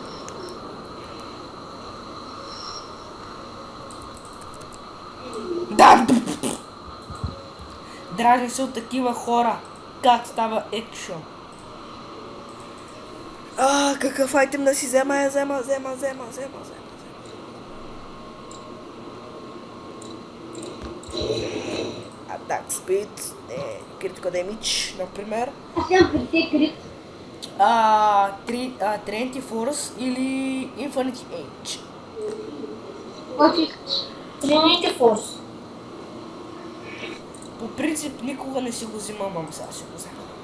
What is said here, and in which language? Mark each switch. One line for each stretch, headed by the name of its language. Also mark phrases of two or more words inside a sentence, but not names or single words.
Bulgarian: Да! Дразни се от такива хора. Как става екшън? Какъв айтем да си взема?
English: Attack speed, critical damage,
Bulgarian: например. Аз имам при те крит. Trinity Force или Infinity Age. Който искаш. Тринити форс. По принцип никога не си го взимам, ама сега ще го взема.